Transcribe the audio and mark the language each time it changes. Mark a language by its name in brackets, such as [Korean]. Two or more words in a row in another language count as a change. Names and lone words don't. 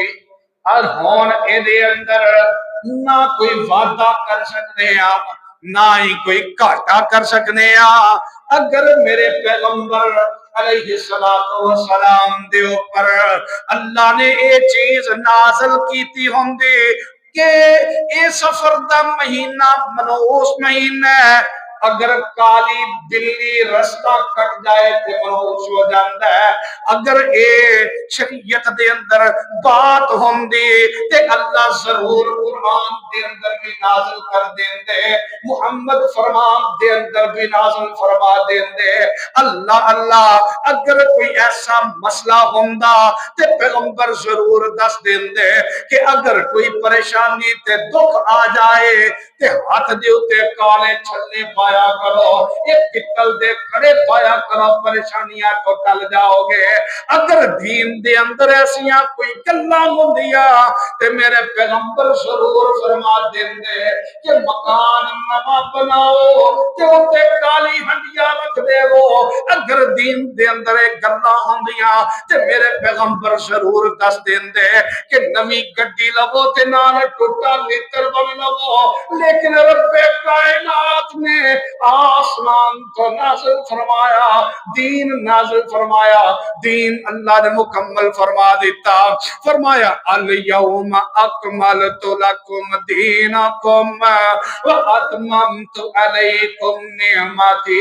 [Punjabi] اور ہون اے دے اندر نہ کوئی وعدہ کر سکتے ہیں، نہ ہی کوئی گھاٹا کر سکتے ہیں۔ اگر میرے پیغمبر علیہ السلام دے اوپر اللہ نے اے چیز نازل کیتی ہوندی کہ اے سفر دا مہینہ منحوس مہینہ ہے، اگر کالی بلی رستہ کٹ جائے تے منحوس ہو جاتا ہے، اگر اے شریعت دے اندر بات ہوندی تے اللہ ضرور قرآن دے اندر بھی نازل کر دیندے، محمد فرمان دے اندر بھی نازل فرما دیندے۔ اللہ اللہ اگر کوئی ایسا مسئلہ ہوندا تے پیغمبر ضرور دس دیندے کہ اگر کوئی پریشانی تے دکھ آ جائے تے ہاتھ دے اتے کالے چھلے پا پایا کرو، یہ پتل دے کڑے پایا کرو، پریشانیاں تو ٹل جاؤ گے۔ اگر دین دے اندر ایسیاں کوئی گلاں ہوندیاں تے میرے پیغمبر ضرور فرما دیندے کہ مکان نواں بناؤ تے اوتے کالی ہنڈیاں رکھ دے وہ۔ اگر دین دے اندر گلاں ہوندیاں تے میرے پیغمبر ضرور دس دیندے کہ نویں گڈی لو تے نال ٹوٹا لیتر بن لو، لیکن رب کائنات نے آسمان تو نازل فرمایا، دین نازل فرمایا، دین اللہ نے مکمل فرما دیتا۔ [Arabic] فرمایا الیوم اکملت لکم دینکم واتممت علیکم نعمتی۔